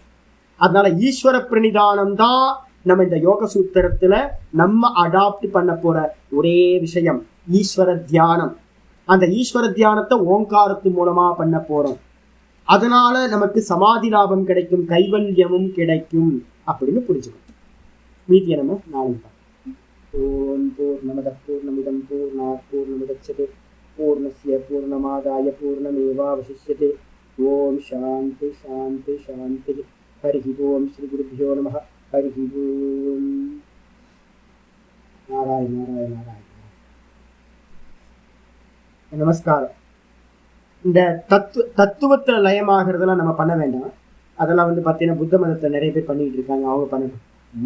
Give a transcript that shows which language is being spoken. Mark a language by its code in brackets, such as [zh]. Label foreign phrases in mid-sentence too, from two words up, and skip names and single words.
[ta] அதனால ஈஸ்வர பிரணிதானம் தான் நம்ம இந்த யோக சூத்திரத்துல நம்ம அடாப்ட் பண்ண போற ஒரே விஷயம், ஈஸ்வர தியானம். அந்த ஈஸ்வர தியானத்தை ஓங்காரத்து மூலமா பண்ண போறோம். அதனால நமக்கு சமாதி லாபம் கிடைக்கும், கைவல்யமும் கிடைக்கும் அப்படின்னு புரிஞ்சுக்கணும். மீதியை நம்ம நாளைக்கு பார்ப்போம். [sa] ओम् पूर्णमदः पूर्णमिदम् पूर्णात् पूर्णमुदच्यते पूर्णस्य पूर्णमादाय पूर्णमेवावशिष्यते. ओम् शान्तिः शान्तिः शान्तिः. हरि ओम् श्री गुरुभ्यो नमः. हरि ओम्। नारायण नारायण नारायण. [ta] நமஸ்காரம். இந்த தத்துவத்துல லயமாகிறதெல்லாம் நம்ம பண்ண வேண்டாம். அதெல்லாம் வந்து பார்த்தீங்கன்னா புத்த மதத்தை நிறைய பேர் பண்ணிட்டு இருக்காங்க, அவங்க பண்ணணும்.